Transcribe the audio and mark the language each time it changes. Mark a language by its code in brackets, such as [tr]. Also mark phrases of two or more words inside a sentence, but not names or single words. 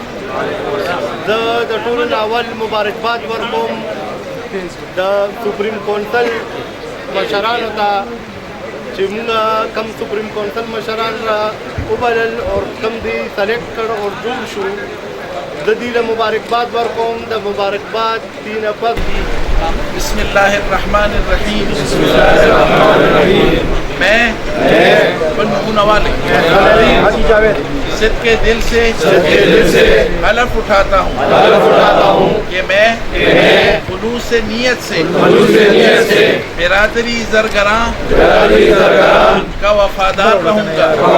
[ps] زه د ټولو نه اول مبارکباد ورکوم د [en] Supreme Council [ps] مشرانو ته چې موږ کم [en] Supreme Council [ps] مشران را وبلل او کم دی سلیکټ کړ او جوړ شو. د دې له مبارکباد ورکوم. د مبارکباد دین پس [ar] بسم الله الرحمن الرحیم. [ur] میں بنگونا والے صدقے دل سے حلف اٹھاتا ہوں کہ میں خلوص نیت سے برادری زرگراں کا وفادار رہوں گا.